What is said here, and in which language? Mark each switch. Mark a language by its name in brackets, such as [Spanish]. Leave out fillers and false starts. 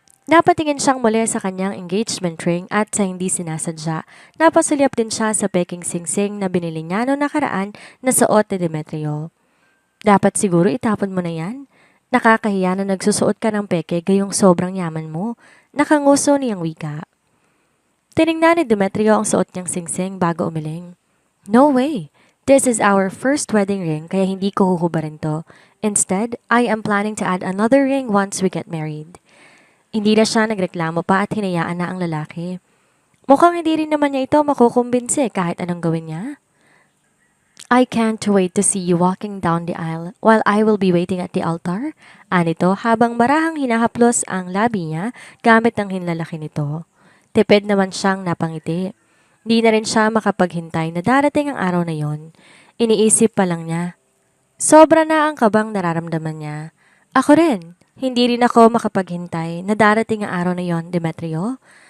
[Filipino] Napatingin siyang muli sa kanyang engagement ring at sa hindi sinasadya, napasulyap din siya sa peking singsing na binili niya noong nakaraan na suot ni Demetrio. Dapat siguro itapon mo na yan. Nakakahiya na nagsusuot ka ng peke gayong sobrang yaman mo. Nakanguso niyang wika. Tiningnan ni Demetrio ang suot niyang singsing bago umiling. [English] No way! This is our first wedding ring [Filipino] kaya hindi ko huhubarin to. [English] Instead, I am planning to add another ring once we get married. [Filipino] Hindi na siya nagreklamo pa at hinayaan na ang lalaki. Mukhang hindi rin naman niya ito makukumbinse kahit anong gawin niya. [English] I can't wait to see you walking down the aisle while I will be waiting at the altar. [Filipino] Anito habang marahang hinahaplos ang labi niya gamit ang hinlalaki nito. Tipid naman siyang napangiti. Di na rin siya makapaghintay na darating ang araw na yon. Iniisip pa lang niya. Sobra na ang kabang nararamdaman niya. Ako rin, hindi rin ako makapaghintay na darating ang araw na yon, Demetrio.